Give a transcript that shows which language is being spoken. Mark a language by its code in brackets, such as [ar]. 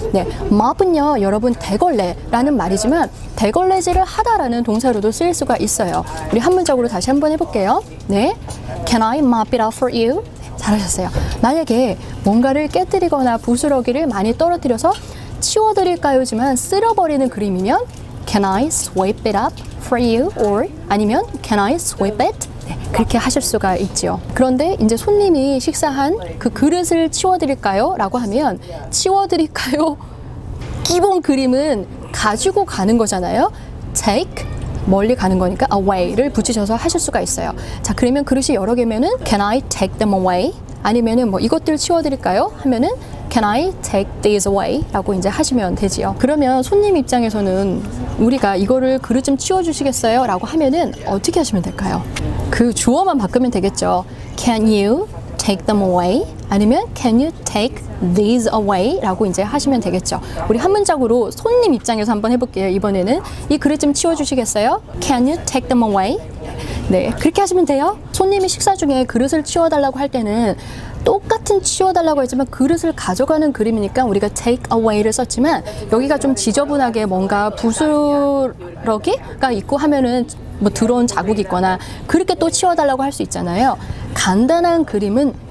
[ko] 네, mop은요 여러분 대걸레라는 말이지만 대걸레질을 하다라는 동사로도 쓰일 수가 있어요. 우리 한 문장으로 다시 한번 해볼게요. [en] 네, Can I mop it up for you? [ko] 잘하셨어요. 만약에 뭔가를 깨뜨리거나 부스러기를 많이 떨어뜨려서 치워드릴까요지만 쓸어버리는 그림이면 [en] Can I sweep it up for you? or 아니면 Can I sweep it? [ko] 네, 그렇게 하실 수가 있죠. 그런데 이제 손님이 식사한 그 그릇을 치워드릴까요? 라고 하면 치워드릴까요? 기본 그림은 가지고 가는 거잖아요. take 멀리 가는 거니까 away를 붙이셔서 하실 수가 있어요. 자, 그러면 그릇이 여러 개면은 [en] Can I take them away? [ko] 아니면은 뭐 이것들 치워드릴까요? 하면은 [en] Can I take these away? [ko] 라고 이제 하시면 되지요. 그러면 손님 입장에서는 우리가 이거를 그릇 좀 치워주시겠어요? 라고 하면은 어떻게 하시면 될까요? 그 주어만 바꾸면 되겠죠. [en] Can you take them away? [ko] 아니면 [en] Can you take these away? [ko] 라고 이제 하시면 되겠죠. 우리 한 문장으로 손님 입장에서 한번 해볼게요. 이번에는 이 그릇 좀 치워주시겠어요? [en] Can you take them away? [ko] 네, 그렇게 하시면 돼요. 손님이 식사 중에 그릇을 치워달라고 할 때는 똑같은 치워달라고 했지만 그릇을 가져가는 그림이니까 우리가 take away를 썼지만 여기가 좀 지저분하게 뭔가 부스러기가 있고 하면은 뭐 들어온 자국이 있거나 그렇게 또 치워달라고 할 수 있잖아요. 간단한 그림은